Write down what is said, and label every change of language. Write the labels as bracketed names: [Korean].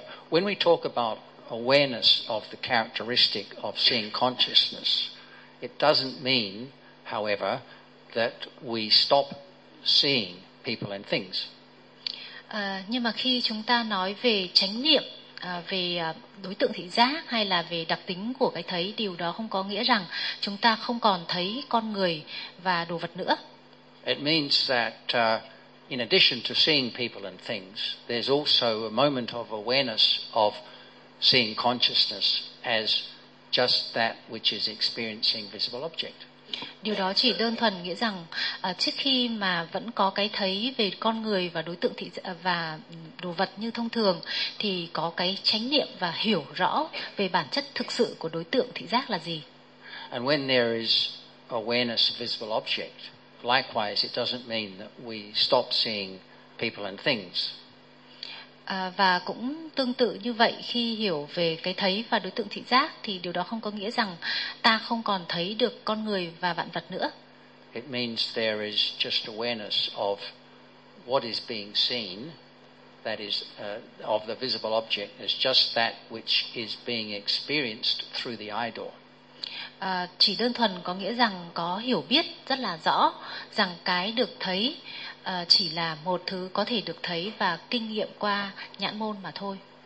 [English] When we talk about awareness of the characteristic of seeing consciousness, it doesn't mean, however, that we stop seeing people and things. [Vietnamese] Nhưng mà khi chúng ta nói về chánh niệm, về đối tượng thị giác hay là về đặc tính của cái thấy, điều đó không có nghĩa rằng chúng ta không còn thấy con người và đồ vật nữa. [English] It means that in addition to seeing people and things, there's also a moment of awareness of seeing consciousness as just that which is experiencing visible object. [Vietnamese] Điều đó chỉ đơn thuần nghĩa rằng trước khi mà vẫn có cái thấy về con người và đối tượng thị và đồ vật như thông thường thì có cái chánh niệm và hiểu rõ về bản chất thực sự của đối tượng thị giác là gì. [English] And when there is awareness of visible object, likewise it doesn't mean that we stop seeing people and things. [Vietnamese] Và cũng tương tự như vậy, khi hiểu về cái thấy và đối tượng thị giác thì điều đó không có nghĩa rằng ta không còn thấy được con người và vạn vật nữa. [English] It means there is just awareness of what is being seen, that is of the visible object as just that which is being experienced through the eye door. [Vietnamese] Chỉ đơn thuần có nghĩa rằng có hiểu biết rất là rõ rằng cái được thấy chỉ là một thứ có thể được thấy và kinh nghiệm qua nhãn môn mà thôi.